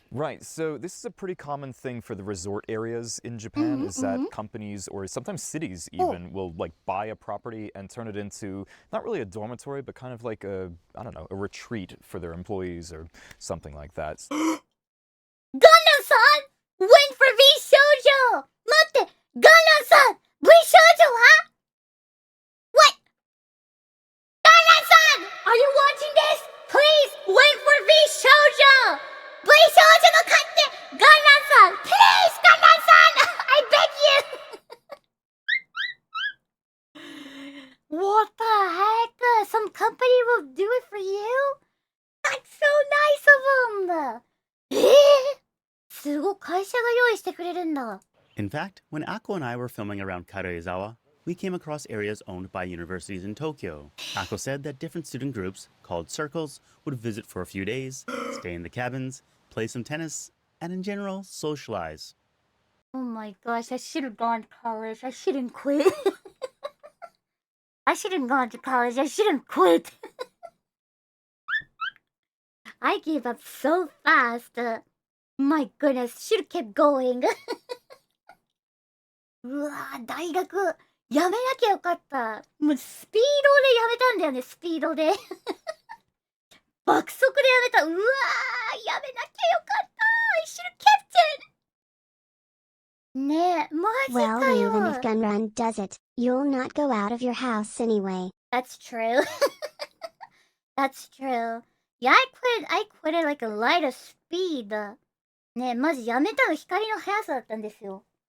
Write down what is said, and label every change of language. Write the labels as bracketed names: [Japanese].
[English] Right, so this is a pretty common thing for the resort areas in Japan, is that companies or sometimes cities even will like buy a property and turn it into not really a dormitory, but kind of like a, I don't know, a retreat for their employees or something like that. Gundam-san went for V Shoujo! [Japanese] 待って Gundam-san! V Shoujo は [English] What? Gundam-san! Are you watching this? Please wait for V Shoujo! V Shoujo [Japanese] の買って [English] Gundam-san! Please Gundam-san! I beg you! What the heck? Some company will do it for you? That's so nice of them! [Japanese] すごい会社が用意してくれるんだ。 [English] In fact, when Ako and I were filming around Karuizawa, we came across areas owned by universities in Tokyo. Ako said that different student groups, called circles, would visit for a few days, stay in the cabins, play some tennis, and in general, socialize. Oh my gosh, I should have gone to college. I shouldn't quit. I shouldn't gone to college. I shouldn't quit. I gave up so fast. My goodness, should have kept going. [Japanese] うわぁ、大学やめなきゃよかった。もうスピードでやめたんだよね、スピードで。爆速でやめた。うわぁ、やめなきゃよかった。 [English] I should have kept it. [Japanese] ねえ、マジ [English] Well, [Japanese] か [English] even if [Japanese] よ。 [English] Gunrun does it, you'll not go out of your house anyway. That's true. That's true. Yeah, I quit at like a light of speed. [Japanese] ねえ、マジやめたの光の速さだったんですよ。